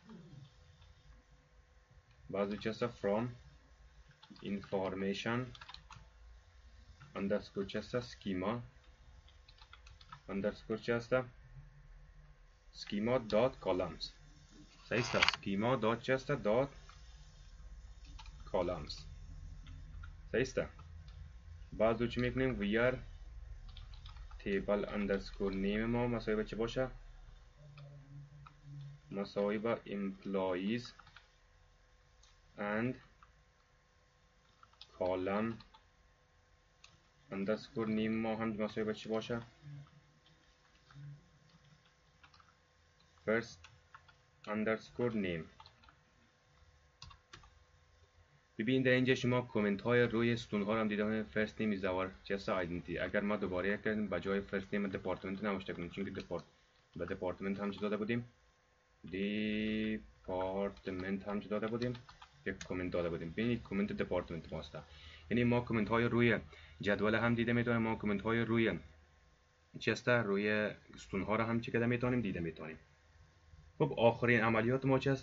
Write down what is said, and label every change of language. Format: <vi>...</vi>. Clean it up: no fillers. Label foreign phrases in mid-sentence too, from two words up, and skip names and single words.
<fa>بعد چی است؟</fa> <en>from information underscore</en> <fa>چی است؟</fa> <en>schema underscore</en> <fa>چی است؟</fa> <en>schema dot columns.</en> <fa>صحیح است.</fa> <en>schema dot</en> <fa>چی است؟</fa> <en>dot columns.</en> <fa>صحیح است. بعد چی میکنیم؟</fa> <en>where table underscore name</en> <fa>ما مساوی به چی باشه؟ مساوی به</fa> <en>employees and column underscore name</en> <fa>ما هم مساوی به چی باشه؟</fa> <en>first underscore name.</en> <fa>ببین در اینجا شما کامنت های روی ستون ها رو هم دیدم.</fa> <en>first name is our just identity.</en> <fa>اگر ما دوباره کردیم به جای</fa> <en>first name department</en> <fa>نوشته کنیم، چون که به department هم چه داده بودیم؟ department هم چه داده بودیم؟ یک کامنت داده بودیم. ببینید کامنت department ماست. یعنی ما کامنت های روی جدول هم دیده میتونیم، ما کامنت های روی چی است؟ روی ستون ها رو هم چه میتونیم دیده میتونیم. خب آخرین عملیات ما چی هست؟</fa>